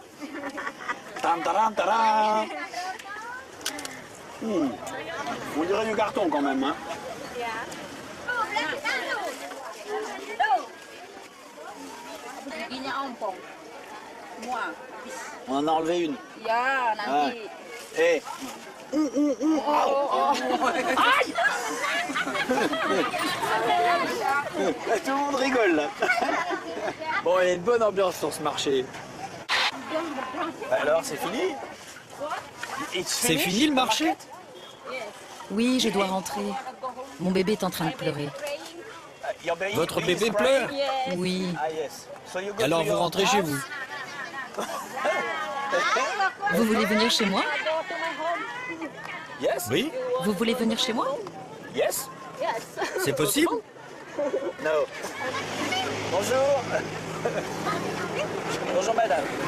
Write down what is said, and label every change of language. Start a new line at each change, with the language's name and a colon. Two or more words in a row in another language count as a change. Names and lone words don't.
French: Tandaran, taran. On dirait du carton quand même. Hein. On en a enlevé une.
Indonesian: Ya, nanti.
French: Eh. Tout le monde rigole là. Bon, il y a une bonne ambiance sur ce marché. Alors, c'est fini? C'est fini le marché? Oui, je dois rentrer. Mon bébé est en train de pleurer. Votre bébé pleure? Oui.
English: Ah, yes. So you go
French: Alors
English: to
French: vous
English: your
French: rentrez chez vous. Vous voulez venir chez moi?
English: Yes?
French: Oui? Vous voulez venir chez moi?
English: Yes?
French: C'est possible?
English: No. Bonjour.
French: Bonjour madame.